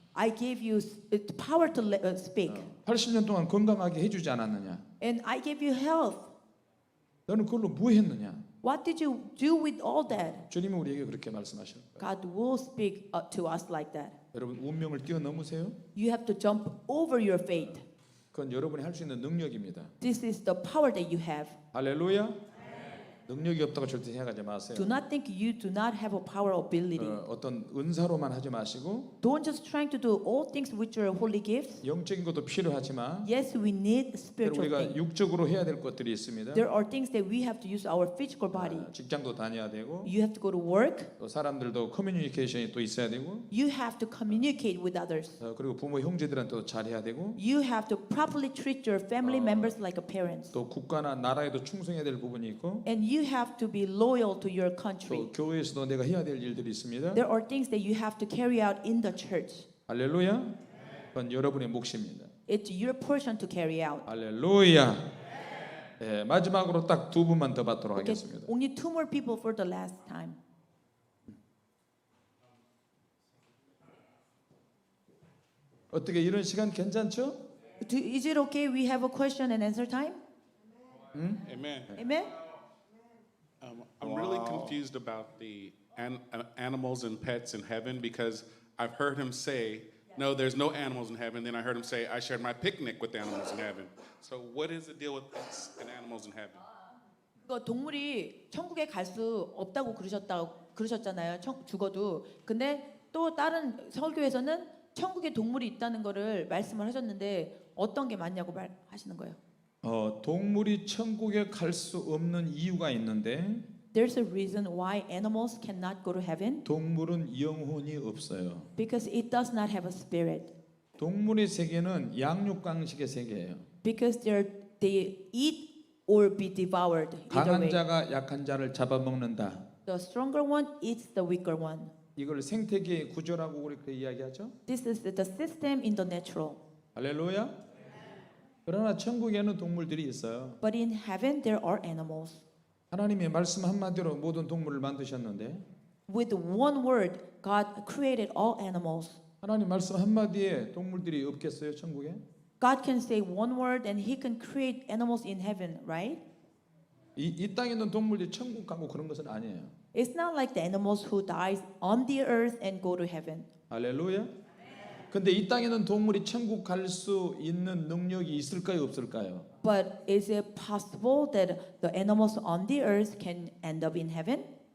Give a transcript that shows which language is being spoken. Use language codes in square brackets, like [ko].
[en] I gave you power to speak. [ko] 80년 동안 건강하게 해주지 않았느냐? [en] And I gave you health. [ko] 너는 그걸로 뭐 했느냐? [en] What did you do with all that? [ko] 주님은 우리에게 그렇게 말씀하셔요. [en] God will speak to us like that. [ko] 여러분, 운명을 뛰어넘으세요. [en] You have to jump over your fate. [ko] 그건 여러분이 할 수 있는 능력입니다. [en] This is the power that you have. [ko] 할렐루야. 능력이 없다고 절대 생각하지 마세요. [en] Do not think you do not have a power or ability. [ko] 어떤 은사로만 하지 마시고 [en] Don't just trying to do all things which are holy gifts. [ko] 영적인 것도 필요하지만 [en] Yes, we need [ko] 그리고 [en] spiritual [ko] 우리가 [en] things. [ko] 육적으로 해야 될 것들이 있습니다. [en] There are things that we have to use our physical body. [ko] 직장도 다녀야 되고 [en] You have to go to work. [ko] 또 사람들도 커뮤니케이션이 또 있어야 되고 [en] You have to communicate with others. [ko] 그리고 부모 형제들한테도 잘해야 되고 [en] You have to properly treat your family members like a parents. [ko] 또 국가나 나라에도 충성해야 될 부분이 있고 [en] And you have to be loyal to your country. [ko] 또 교회에서도 내가 해야 될 일들이 있습니다. [en] There are things that you have to carry out in the church. [ko] 할렐루야. 그건 여러분의 몫입니다. [en] It's your portion to carry out. [ko] 할렐루야. 예, 마지막으로 딱 두 분만 더 받도록 [en] Okay, [ko] 하겠습니다. [en] only 2 more people for the last time. [ko] 어떻게 이런 시간 괜찮죠? [en] Is it okay we have a question and answer time? Amen. Amen? I'm really confused about the animals and pets in heaven because I've heard him say, no, there's no animals in heaven. Then I heard him say, I shared my picnic with the animals in heaven. So what is the deal with pets and animals in heaven? [ko] 그 동물이 천국에 갈 수 없다고 그러셨잖아요. 죽어도. 근데 또 다른 설교에서는 천국에 동물이 있다는 거를 말씀을 하셨는데 어떤 게 맞냐고 말하시는 거예요. 동물이 천국에 갈 수 없는 이유가 있는데 [en] There's a reason why animals cannot go to heaven. [ko] 동물은 영혼이 없어요. [en] Because it does not have a spirit. [ko] 동물의 세계는 양육강식의 세계예요. [en] Because they eat or be devoured. Either [ko] 강한 [en] way. [ko] 자가 약한 자를 잡아먹는다. [en] The stronger one eats the weaker one. [ko] 이걸 생태계의 구조라고 그렇게 이야기하죠. [en] This is the system in the natural. [ko] 할렐루야. 그러나 천국에는 동물들이 있어요. [en] But in heaven there are animals. [ko] 하나님의 말씀 한마디로 모든 동물을 만드셨는데 [en] With one word, God created all animals. [ko] 하나님 말씀 한마디에 동물들이 없겠어요, 천국에? [en] God can say one word and He can create animals in heaven, right? [ko] 이 땅에 있는 동물들이 천국 가고 그런 것은 아니에요. [en] It's not like the animals who dies on the earth and go to heaven. [ko] 할렐루야. 근데 이 땅에 있는 동물이 천국 갈 수 있는 능력이 있을까요, 없을까요? [en] But is it possible that the animals on the earth can end up in heaven?